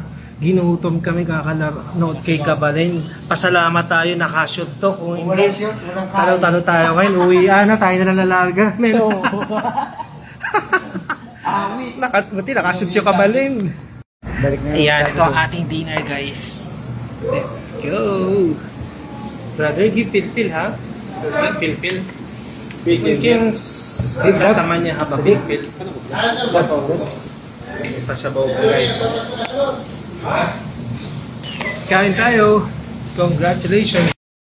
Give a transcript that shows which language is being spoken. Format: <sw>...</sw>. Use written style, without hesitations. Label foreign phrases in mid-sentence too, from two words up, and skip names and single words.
<tl>Ginutom kami kakanood kay Kabalen. Pasalamat tayo, nakashoot to. Kung hindi, talo-talo tayo ngayon. Uwian na, tayo na lalarga. Melo. Buti nakashoot yung Kabalen. Ayan, ito ang ating</tl> <en>dinner guys. Let's go. Brother, give fil-fil ha. Give fil-fil.</en> <tl>Yung taman niya habang fil-fil. Pasabaw ko guys. Kain tayo.</tl> <en>Congratulations.</en>